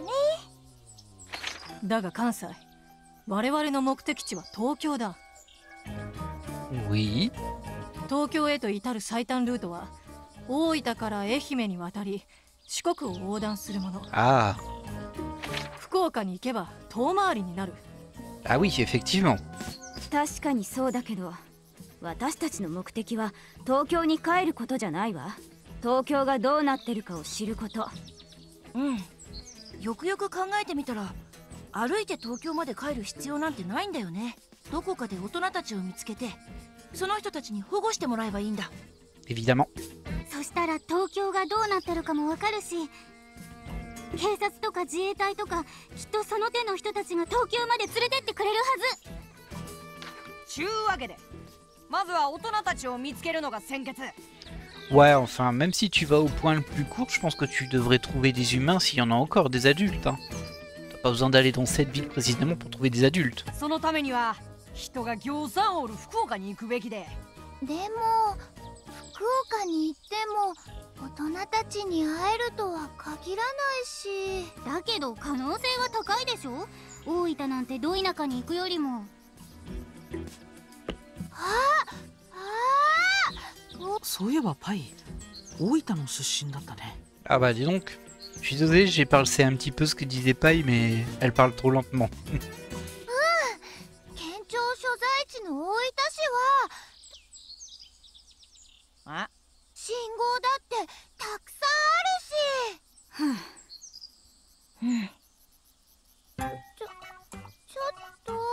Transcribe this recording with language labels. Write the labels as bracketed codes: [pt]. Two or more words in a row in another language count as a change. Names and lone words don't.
[ja] だが関西、我々の目的地は東京だ。 [fr] Oui. [ja] 東京へと至る最短ルートは大分から愛媛に渡り四国を横断するもの。 [fr] Ah. [ja] 福岡に行けば遠回りになる。 [fr] Ah oui, effectivement. [ja] 確かにそうだけど、私たちの目的は東京に帰ることじゃないわ。東京がどうなってるかを知ること。うん。よくよく考えてみたら、歩いて東京まで帰る必要なんてないんだよね。どこかで大人たちを見つけて、その人たちに保護してもらえばいいんだ。 [fr] Évidemment. [ja] そしたら東京がどうなってるかもわかるし、警察とか自衛隊とかきっとその手の人たちが東京まで連れてってくれるはず。ちゅうわけで、まずは大人たちを見つけるのが先決。 [fr] Ouais, enfin, même si tu vas au point le plus court, je pense que tu devrais trouver des humains s'il y en a encore, des adultes. Hein. T'as pas besoin d'aller dans cette ville précisément pour trouver des adultes. [ja] そのためには人がぎょうさんおる福岡に行くべきで。でも福岡に行っても大人たちに会えるとは限らないし。だけど可能性は高いでしょ。大分なんてど田舎に行くよりも。そういえばパイ、大分の出身だったね。 [fr] Ah bah dis donc, je suis désolé, j'ai parlé un petit peu ce que disait Paille, mais elle parle trop lentement. [ja] 県庁所在地の大分市はあ、信号だってたくさんあるし。ちょっと